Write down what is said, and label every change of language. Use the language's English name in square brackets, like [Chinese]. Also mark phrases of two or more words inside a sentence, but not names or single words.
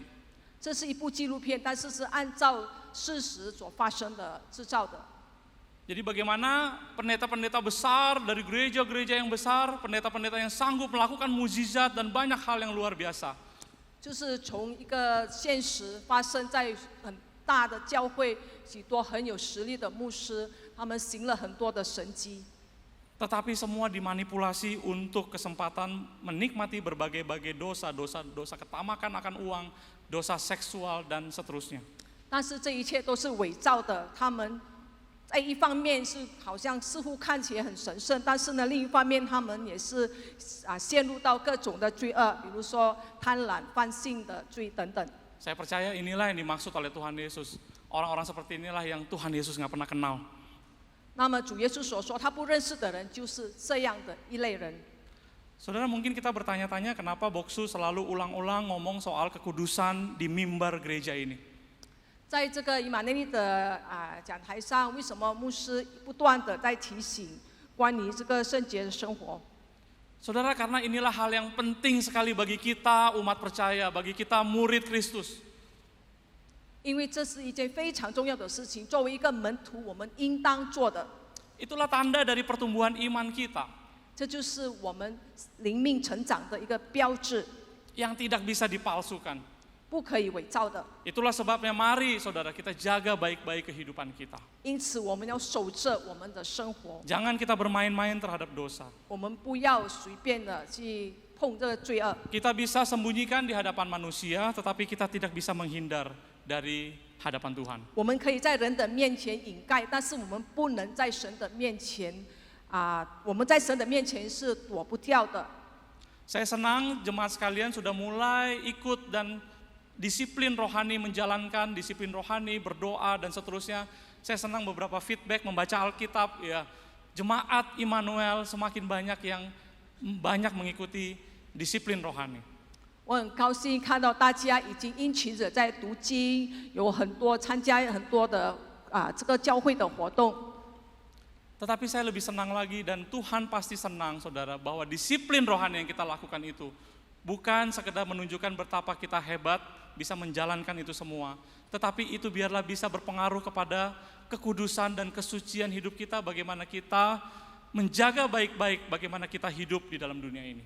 [Chinese] 这是一部纪录片，但是是按照事实所发生的制造的。 [Indonesian] Jadi bagaimana pendeta-pendeta besar dari gereja-gereja yang besar, pendeta-pendeta yang sanggup melakukan mukjizat dan banyak hal yang luar biasa. [Chinese] 就是从一个现实发生在很大的教会，许多很有实力的牧师，他们行了很多的神迹。 [Indonesian] Tetapi semua dimanipulasi untuk kesempatan menikmati berbagai-bagai dosa ketamakan akan uang, dosa seksual dan seterusnya. [Chinese] 但是这一切都是伪造的，他们在一方面是好像似乎看起来很神圣，但是呢，另一方面他们也是陷入到各种的罪恶，比如说贪婪、犯性的罪等等。 [Indonesian] Saya percaya inilah yang dimaksud oleh Tuhan Yesus. Orang-orang seperti inilah yang Tuhan Yesus nggak pernah kenal. [Chinese] 那么主耶稣所说他不认识的人，就是这样的一类人。 [Indonesian] Saudara, mungkin kita bertanya-tanya kenapa Boksu selalu ulang-ulang ngomong soal kekudusan di mimbar gereja ini. [Chinese] 在这个以马内利的讲台上，为什么牧师不断的在提醒关于这个圣洁的生活？ [Indonesian] Saudara, karena inilah hal yang penting sekali bagi kita umat percaya, bagi kita murid Kristus. [Chinese] 因为这是一件非常重要的事情，作为一个门徒，我们应当做的。 [Indonesian] Itulah tanda dari pertumbuhan iman kita [Chinese] 这就是我们灵命成长的一个标志， [Indonesian] yang tidak bisa dipalsukan. [Chinese] 不可以伪造的。 [Indonesian] Itulah sebabnya mari saudara kita jaga baik-baik kehidupan kita. [Chinese] 因此，我们要守着我们的生活， [Indonesian] Jangan kita bermain-main terhadap dosa. [Chinese] 我们不要随便的去碰这个罪恶。 [Indonesian] Kita bisa sembunyikan di hadapan manusia, tetapi kita tidak bisa menghindar dari hadapan Tuhan. [Chinese] 我们可以在人的面前掩盖，但是我们不能在神的面前我们在神的面前是躲不掉的。 [Indonesian] Saya senang jemaat sekalian sudah mulai ikut dan disiplin rohani, menjalankan disiplin rohani, berdoa dan seterusnya. Saya senang beberapa feedback membaca Alkitab ya. Jemaat Immanuel semakin banyak yang banyak mengikuti disiplin rohani. [Chinese] 我很高兴看到大家已经殷勤着在读经，有很多参加很多的这个教会的活动。 [Indonesian] Tetapi saya lebih senang lagi dan Tuhan pasti senang saudara bahwa disiplin rohani yang kita lakukan itu bukan sekedar menunjukkan betapa kita hebat bisa menjalankan itu semua, tetapi itu biarlah bisa berpengaruh kepada kekudusan dan kesucian hidup kita, bagaimana kita menjaga baik-baik bagaimana kita hidup di dalam dunia ini.